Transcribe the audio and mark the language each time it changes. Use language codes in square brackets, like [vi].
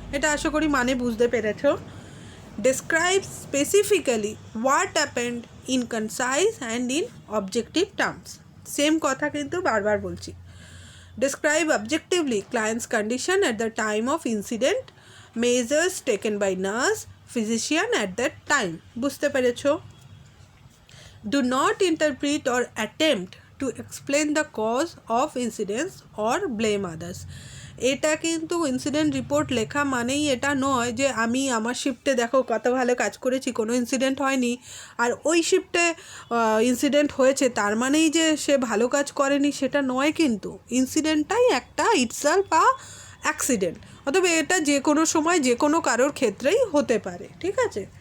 [bn] এটা আশা করি মানে বুঝতে পেরেছো। [en] Describe specifically what happened in concise and in objective terms. [bn] Same কথা কিন্তু বারবার বলছি। [en] Describe objectively client's condition at the time of incident, measures taken by nurse, physician at that time. [bn] বুঝতে পেরেছো? [en] Do not interpret or attempt to explain the cause of incidents or blame others. [bn] এটা কিন্তু incident report লেখা মানেই এটা নয় যে আমি আমার শিফটে দেখো কত ভালো কাজ করেছি, কোনো ইনসিডেন্ট হয়নি, আর ওই শিফটে ইনসিডেন্ট হয়েছে তার মানেই যে সে ভালো কাজ করেনি, সেটা নয়। কিন্তু ইনসিডেন্টটাই একটা ইটসেলফ অ্যাক্সিডেন্ট, অথবা এটা যে কোনো সময় যে কোনো কারোর ক্ষেত্রেই হতে পারে। ঠিক আছে?